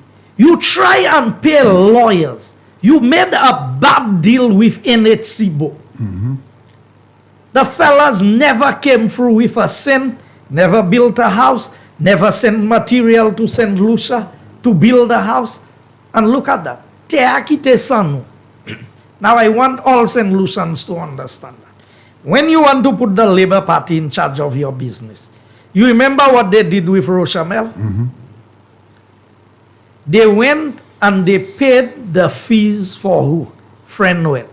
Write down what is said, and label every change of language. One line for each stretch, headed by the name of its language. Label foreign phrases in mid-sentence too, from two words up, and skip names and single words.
English: You try and pay lawyers. You made a bad deal with NHC-BO. The fellas never came through with a cent, never built a house, never sent material to St. Lucia to build a house. And look at that.
Saint Lucian Creole French: Te akite san nou.
English: Now I want all St. Lucians to understand that. When you want to put the Labour Party in charge of your business, you remember what they did with Rochamel? They went and they paid the fees for who? Friendwell.